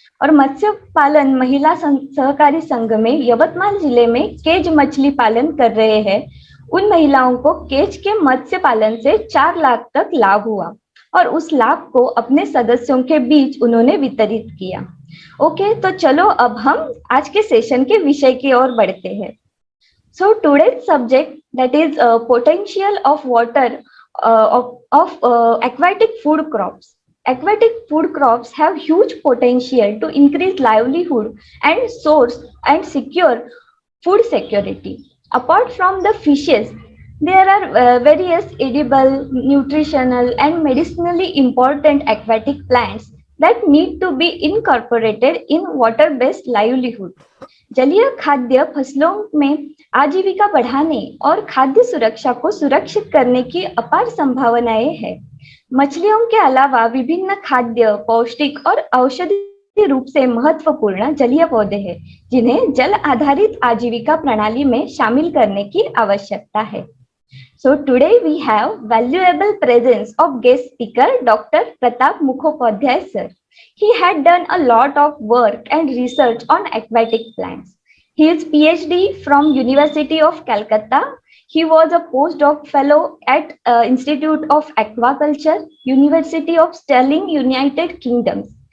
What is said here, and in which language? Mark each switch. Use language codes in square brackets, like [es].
[hi] और मत्स्य पालन महिला सहकारी संघ में यवतमाल जिले में केज मछली पालन कर रहे हैं, उन महिलाओं को केज के मत्स्य पालन से 4 लाख तक लाभ हुआ और उस लाभ को अपने सदस्यों के बीच उन्होंने वितरित किया। ओके, तो चलो अब हम आज के सेशन के विषय की ओर बढ़ते हैं। [en] So today's subject that is potential of water of aquatic food crops. Aquatic food crops have huge potential to increase livelihood and source and secure food security. Apart from the fishes, there are various edible, nutritional and medicinally important aquatic plants that need to be incorporated in water-based livelihood. [hi] जलीय खाद्य फसलों में आजीविका बढ़ाने और खाद्य सुरक्षा को सुरक्षित करने की अपार संभावनाएं हैं। मछलियों के अलावा विभिन्न खाद्य, पौष्टिक और औषधीय रूप से महत्वपूर्ण जलीय पौधे हैं, जिन्हें जल आधारित आजीविका प्रणाली में शामिल करने की आवश्यकता है। [en] So today we have valuable presence of guest speaker Dr. Pratap Mukhopadhyay sir. He had done a lot of work and research on aquatic plants. His PhD from University of Calcutta. He was a postdoc fellow at Institute of Aquaculture, University of Stirling, United Kingdom.